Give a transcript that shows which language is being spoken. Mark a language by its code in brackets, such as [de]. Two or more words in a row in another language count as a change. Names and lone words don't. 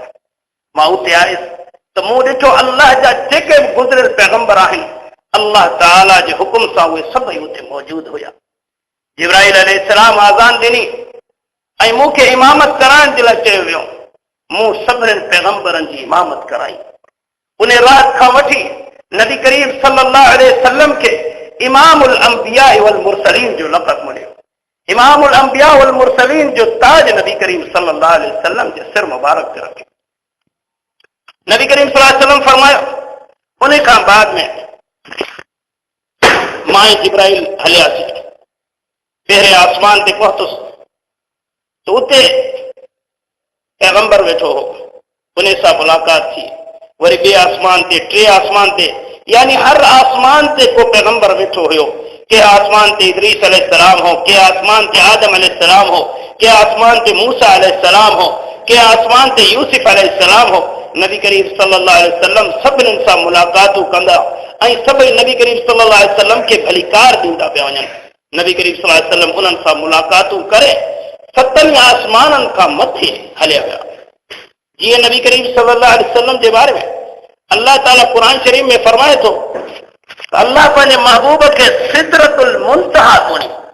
[sd] मां उते आयुसि त मूं ॾिठो अल्लाह जा जेके बि गुज़िरियल पैगंबर आहिनि, अल्लाह ताला जे हुकुम सां उहे सभई उते मौजूद हुया। जिब्राइल अलैहिस्सलाम आज़ान ॾिनी ऐं मूंखे इमामत कराइण जे लाइ चयो वियो। मूं सभिनीनि पैगंबरनि जी इमामत कराई। उन राति खां वठी नबी करीम [ar] صلى الله عليه وسلم [sd] खे [ar] إمام الأنبياء والمرسلين [sd] जो लक़ब मिलियो। [ar] إمام الأنبياء والمرسلين [sd] जो ताज नबी करीम [ar] صلى الله عليه وسلم [sd] जे सिर मुबारक ते रखियो। नबी करीम [ar] صلى الله عليه وسلم [sd] फरमायो, उन खां बाद में मां जिब्राइल हलियासीं, पहिरें आसमान ते पहुतुसि तो उते पैगंबर वेठो हो, उन सां मुलाक़ात थी। वरी ॿिए आसमान ते, टे आसमान ते, यानी हर आसमान ते को पैगंबर वेठो हुयो। के आसमान ते इदरीस अलैहिस्सलाम हो, के आसमान ते आदम अलैहिस्सलाम हो, के आसमान ते मूसा अलैहिस्सलाम हो, के आसमान ते यूसुफ अलैहिस्सलाम हो। नबी करीम [ar] صلى الله عليه وسلم [sd] सभिनीनि सां मुलाक़ातूं कंदा ऐं सभई नबी करीम [ar] صلى الله عليه وسلم [sd] खे भलीकार ॾींदा पिया वञनि। नबी करीम [ar] صلى الله عليه وسلم [sd] उन्हनि सां मुलाक़ातूं करे 7 आसमाननि खां मथे हलिया विया। जीअं नबी करीम [ar] صلى الله عليه وسلم [sd] जे बारे में अल्लाह ताला क़ुरान शरीफ में फरमाए थो, अल्लाह पंहिंजे महबूब खे सिदरतुल मुंतहा चुनी।